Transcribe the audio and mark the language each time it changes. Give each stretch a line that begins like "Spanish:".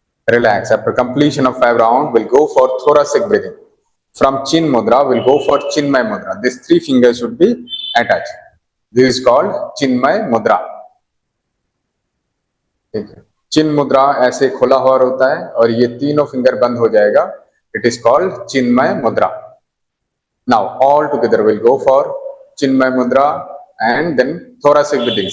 English: Relax. After completion of 5 rounds, we'll go for thoracic breathing. From Chin Mudra, we'll go for Chinmay Mudra. These 3 fingers should be attached. This is called Chinmay Mudra.
Hindi: ठीक है. चिन मुद्रा ऐसे खुला हुआ होता है और ये तीनों फिंगर बंद हो जाएगा.
English: It is called chinmaya mudra. Now all together we'll go for chinmaya mudra and then thoracic breathing.